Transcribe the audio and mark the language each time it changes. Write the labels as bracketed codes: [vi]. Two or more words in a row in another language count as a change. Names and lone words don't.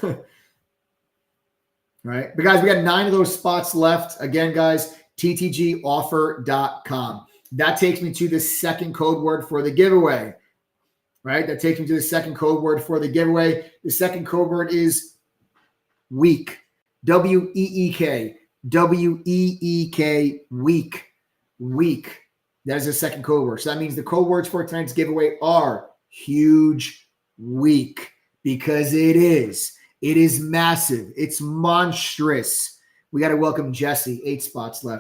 [en] Right. But guys, we got 9 of those spots left. Again, guys, ttgoffer.com. That takes me to the second code word for the giveaway. Right. That takes me to the second code word for the giveaway. The second code word is week. W-E-E-K. W-E-E-K, week. Week. That is the second code word. So that means the code words for tonight's giveaway are huge week, because it is. It is massive. It's monstrous. We got to welcome Jesse. 8 spots left.